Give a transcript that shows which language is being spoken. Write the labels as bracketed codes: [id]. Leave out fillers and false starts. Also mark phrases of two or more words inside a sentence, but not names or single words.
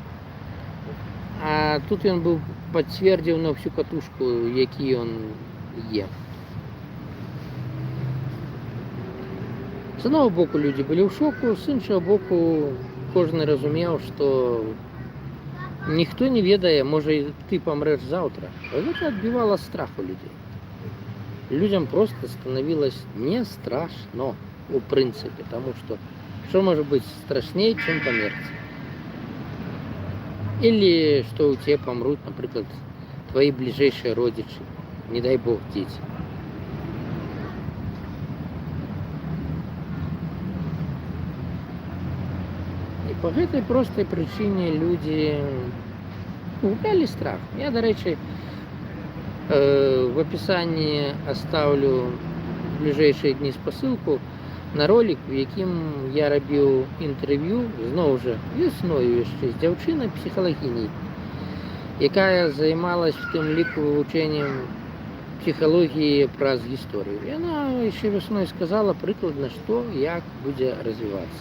[be] А тут ён быў пацвердзіў [ru] на всю катушку, [be] які ён є. З аднаго боку, людзі былі ў шоку, з іншага боку, кожны разумеў, што ніхто не ведае, можа, ты памрэш заўтра. Гэта адбівала страх у людзей. [ru] Людям просто становилось не страшно, [be] у прынцыпе, таму што можа быць страшней, чым памерці. Или што у цябе памрут, напрыклад, твои бліжэйшыя родзічы, не дай бог, дзеці. І по гэтай простай прычыне людзі гублялі страх. Я, дарэчы, [ru] в описании оставлю в ближайшие дни [be] спасылку на ролик, в якім я рабіў інтэрв'ю, зноў жа, весною яшчэ, з дзяўчынай псіхалагіняй, якая займалась в тым ліку вывучэннем псіхалогіі праз гісторыю. Яна яшчэ весной сказала прыкладна, што, як будзе развівацца.